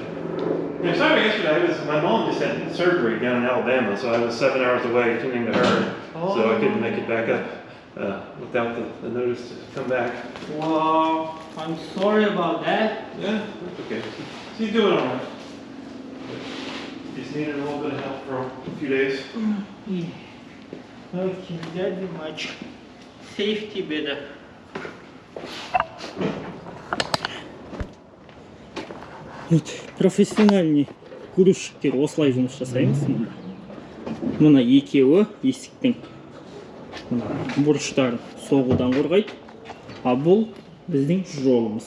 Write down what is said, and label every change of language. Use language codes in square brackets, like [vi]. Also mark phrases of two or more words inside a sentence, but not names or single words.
[en] Yeah, sorry, yesterday my mom just had surgery down in Alabama, so I was 7 hours away attending to her, so I couldn't make it back up without the notice to come back. Wow, I'm sorry about that. Yeah, that's okay. She's doing all right. Just needed a little bit of help for a few days. Yeah. Okay, that's much safety better. [ru] Профессиональный грузчиктер [kk] осылай жұмыс жасаймыз. Мына екеуі есіктің бұрыштарын соғудан қорғайды, а бұл біздің жолымыз.